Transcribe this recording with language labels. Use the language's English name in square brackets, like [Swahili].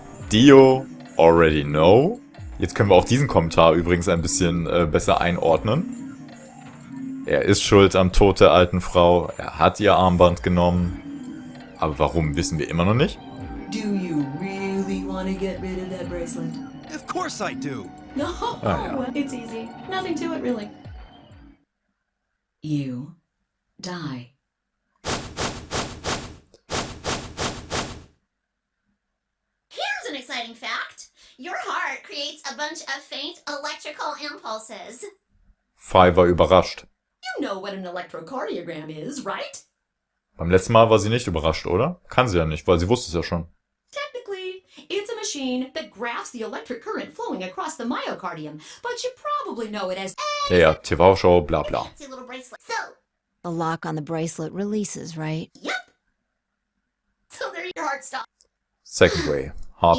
[English] Dio, already know. [German] Jetzt können wir auch diesen Kommentar übrigens ein bisschen besser einordnen. Er ist schuld am Tod der alten Frau. Er hat ihr Armband genommen. Aber warum, wissen wir immer noch nicht. [English] Do you really want to get rid of that bracelet? Of course I do. No, [German] ja. [English] it's easy. Nothing to it, really. You die. Here's an exciting fact. Your heart creates a bunch of faint electrical impulses. [German] Fai war überrascht. [English] You know what an electrocardiogram is, right? [German] Beim letzten Mal war sie nicht überrascht, oder? Kann sie ja nicht, weil sie wusste es ja schon. [English] Technically, it's a machine that graphs the electric current flowing across the myocardium, but you probably know it as [German] Ja, TV-Show, bla bla. [English] Fancy little bracelet. So, The lock on the bracelet releases, right? yep. So there your heart stops. Second way. Heart